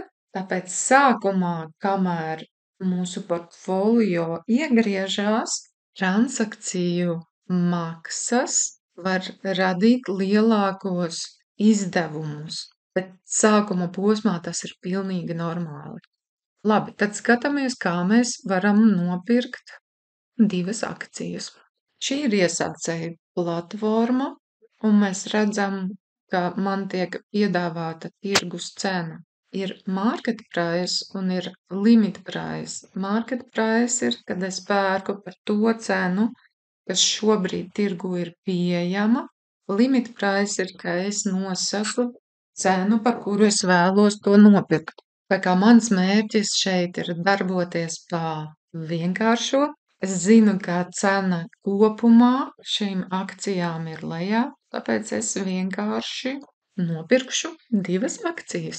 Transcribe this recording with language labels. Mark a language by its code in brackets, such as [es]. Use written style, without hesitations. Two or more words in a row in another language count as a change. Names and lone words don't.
[lv] Tāpēc sākumā, kamēr mūsu portfolio iegriežās, transakciju maksas var radīt lielākos izdevumus, bet sākuma posmā tas ir pilnīgi normāli. Labi, tad skatāmies, kā mēs varam nopirkt 2 akcijas. Šī ir iesācēju platforma, un mēs redzam, ka man tiek piedāvāta tirgus cena. Ir [en] market price [lv] un ir [en] limit price. Market price [lv] ir, kad es pērku par to cenu, kas šobrīd tirgu ir pieejama. [en] Limit price [lv] ir, ka es nosaku cenu, par kuru es vēlos to nopirkt. Tā kā mans mērķis šeit ir darboties pa vienkāršo. Es zinu, ka cena kopumā šīm akcijām ir lejā, tāpēc es vienkārši nopirkšu 2 akcijas.